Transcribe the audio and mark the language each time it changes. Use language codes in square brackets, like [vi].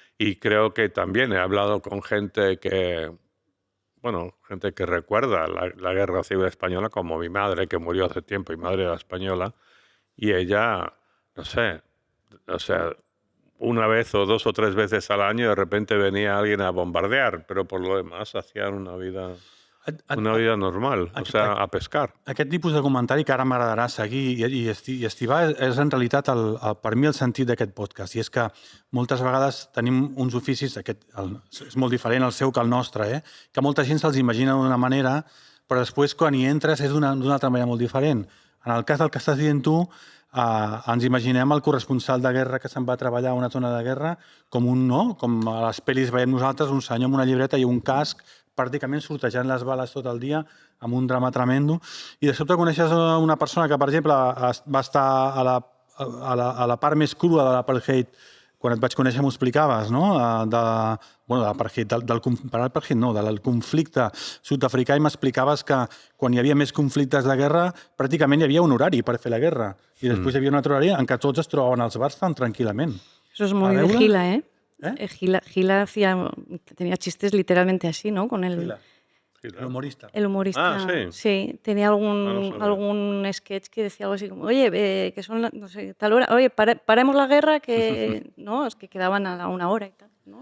[es] Y creo que también he hablado con gente que recuerda la Guerra Civil Española, como mi madre, que murió hace tiempo, y mi madre era española, y ella, no sé, o sea, una vez o 2 o 3 veces al año de repente venía alguien a bombardear, pero por lo demás hacían una vida normal, o sea, a pescar. [ca] Aquest tipus de comentari que ara m'agradarà seguir i estivar és en realitat per mi el sentit d'aquest podcast, i és que moltes vegades tenim uns oficis, és molt diferent el seu que el nostre, que molta gent se'ls imagina d'una manera, però després quan hi entres és d'una altra manera molt diferent. En el cas del que estàs dient tu, ens imaginem el corresponsal de guerra que se'n va a treballar a una zona de guerra com a les pel·lis veiem nosaltres, un senyor amb una llibreta i un casc pràcticament sortejant les bales tot el dia amb un drama tremendo, i de sobte coneixes una persona que, per exemple, va estar a la part més crua de l'apartheid. Quan et vaig conèixer m'ho explicaves, no? Del conflicte sud-africà, i m'explicaves que quan hi havia més conflictes de guerra pràcticament hi havia un horari per fer la guerra i després hi havia un altre horari en què tots es trobaven als bars tan tranquil·lament. [es] Eso es muy de Gila, ¿eh? Gila tenía chistes literalmente así, ¿no? Con el humorista. El humorista. Ah, sí. Sí, tenía algún sketch que decía algo así como, oye, que son, no sé, tal hora, oye, paremos la guerra, que no, es que quedaban a una hora y tal, ¿no?